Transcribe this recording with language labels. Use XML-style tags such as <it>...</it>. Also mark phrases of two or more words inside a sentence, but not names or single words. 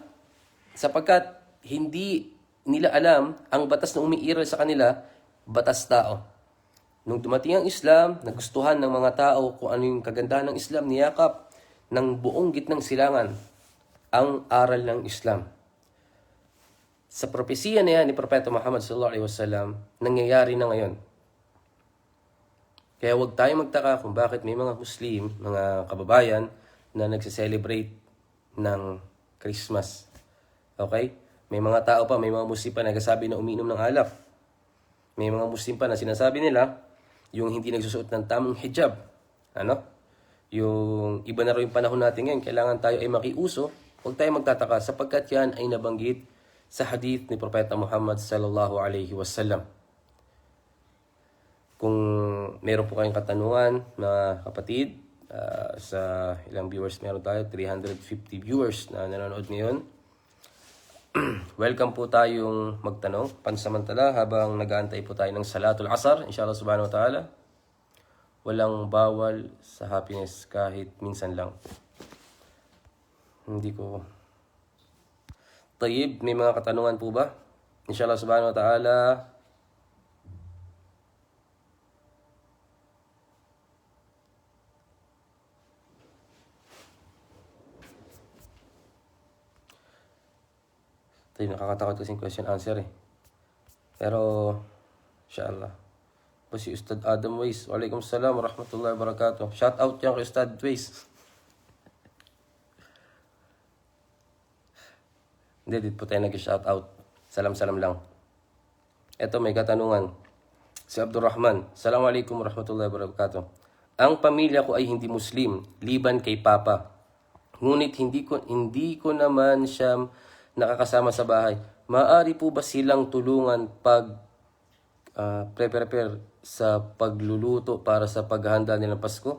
<tl>Sapagkat hindi nila alam ang batas na umiiral sa kanila, batas tao. Nung dumating ang Islam, nagustuhan ng mga tao kung ano yung kagandahan ng Islam, niyakap ng buong gitnang silangan ang aral ng Islam. Sa propesiya na yan ni Propeta Muhammad</tl> <ar>صلى الله عليه وسلم,</ar> <tl>nangyayari na ngayon. Kaya huwag tayo magtaka kung bakit may mga Muslim, mga kababayan, na nagse-celebrate ng Christmas. Okay? May mga tao pa, may mga Muslim pa nagsasabi na umiinom ng alak. May mga Muslim pa na sinasabi nila, yung hindi nagsusuot ng tamang hijab. Yung iba na rin yung panahon natin ngayon, kailangan tayo ay makiuso. Huwag tayo magtataka sapagkat yan ay nabanggit sa hadith ni Propeta Muhammad</tl> <ar>صلى الله عليه وسلم.</ar> <tl>Kung meron po kayong katanungan, mga kapatid, sa ilang viewers meron tayo, 350 viewers na nanonood ngayon. Welcome po tayong magtanong pansamantala habang nag-aantay po tayo ng Salatul Asar,</tl> <ar>إن شاء الله سبحانه وتعالى.</ar> <tl>Walang bawal sa happiness kahit minsan lang. Hindi ko... Tayyib, may mga katanungan po ba?</tl> <ar>إن شاء الله سبحانه وتعالى.</ar> <tl>Tayo, nakakatakot kasing</tl> <en>question answer</en> <tl>eh. Pero, inshallah. Po si Ustad Adam Weiss.</tl> <ar>وعليكم السلام ورحمة الله وبركاته.</ar> <en>Shout out</en> <tl>yan kay Ustad Weiss. Hindi, dito po tayo nag-shout out. Salam-salam lang. Ito, may katanungan. Si Abdurrahman.</tl> <ar>السلام عليكم ورحمة الله وبركاته.</ar> <tl>Ang pamilya ko ay hindi Muslim, liban kay Papa. Ngunit hindi ko naman siya nakakasama sa bahay. Maaari po ba silang tulungan pag prepare sa pagluluto para sa paghahanda nilang Pasko?</tl>